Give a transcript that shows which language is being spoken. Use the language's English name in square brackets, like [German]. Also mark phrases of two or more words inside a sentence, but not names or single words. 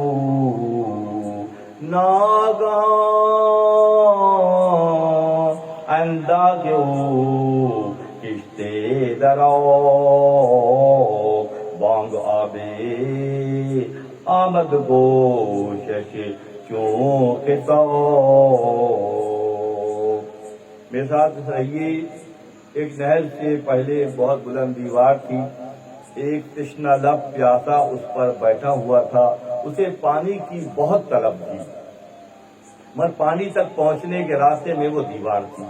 [Persian] ناگهان انداز او کشته در آب بانگ آب آمد گوشش چون کتاب. [Urdu] میرے ساتھ رہیے. ایک نہر سے پہلے بہت بلند دیوار تھی. ایک تشنہ لب پیاسا اس پر بیٹھا ہوا تھا. اسے پانی کی بہت طلب تھی، مگر پانی تک پہنچنے کے راستے میں وہ دیوار تھی.